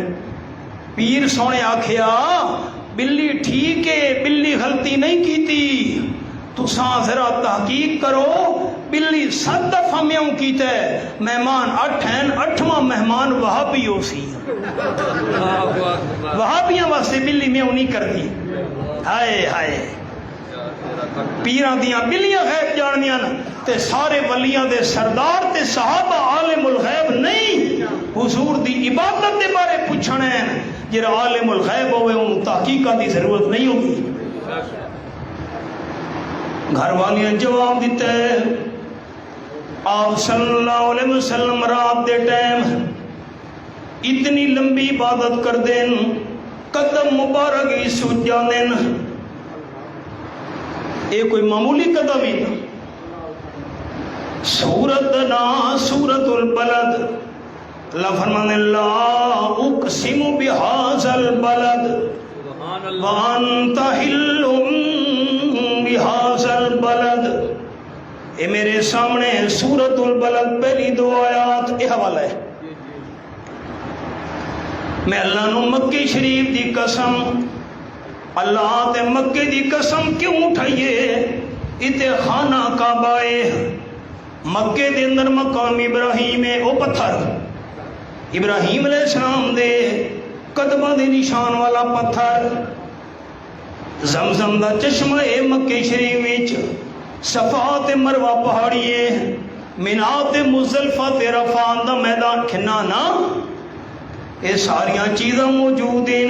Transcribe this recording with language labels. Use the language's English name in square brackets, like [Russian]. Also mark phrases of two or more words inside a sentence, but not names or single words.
[Punjabi] پیر سونے آکھیا بلی ٹھیک ہے، بلی غلطی نہیں کیتی، تساں ذرا تحقیق کرو، بلی 7 دفعہ میاؤں کیتا ہے، مہمان 8 ہیں، 8واں مہمان وہابی ہو سی۔ وہابیاں واسطے بلی میاؤں نہیں کرتی۔ ہائے ہائے، پیران دیاں بلیاں غیب جانیاں تے سارے ولیاں دے سردار تے صحابہ عالم الغیب نہیں، حضور دی عبادت دے بارے پوچھنا ہے۔ جڑا عالم الغیب ہوئے ان تحقیقات دی ضرورت نہیں ہوگی۔ گھر والیاں جواب دیتا ہے، آپ صلی اللہ علیہ وسلم رات دے ٹائم اتنی لمبی عبادت کر دین، قدم مبارک ہی سوج جانن، اے کوئی معمولی قدم ہی نا۔ سورت نا سورت البلد، اللہ فرمانے [Arabic] لا اقسم بہذا البلد وانت حل بهذا البلد. [Punjabi] اے میرے سامنے سورۃ البلد پہلی دو آیات یہ حوالہ ہے. میں اللہ نو مکے شریف دی قسم، اللہ تے مکے دی قسم کیوں اٹھائیے؟ اتے خانہ کعبہ ہے، مکے دے اندر مقام ابراہیم ہے، او پتھر ابراہیم [Arabic] علیہ السلام [Punjabi] دے قدمہ دے نشان والا پتھر، زمزم دا چشمہ ہے مکے شریف وچ، صفا تے مروہ پہاڑی ہے، مینا تے مزدلفہ تے عرفات دا میدان کھنا نا، یہ ساریاں چیزاں موجود ہیں.